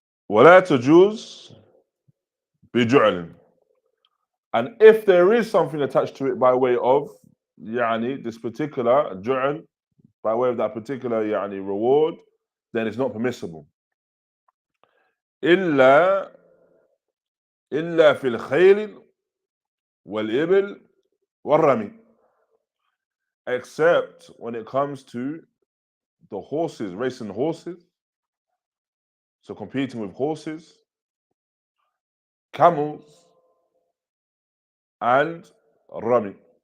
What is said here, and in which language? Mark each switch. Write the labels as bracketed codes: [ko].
[ar] وَلَا تَجُوزُ بِجُعْلٍ. [en] And if there is something attached to it by way of this particular ju'l, by way of that particular reward, then it's not permissible. [ar] إلا في الخيل والإبل والرمي. [en] Except when it comes to the horses, racing horses, so competing with horses, camels, and rami.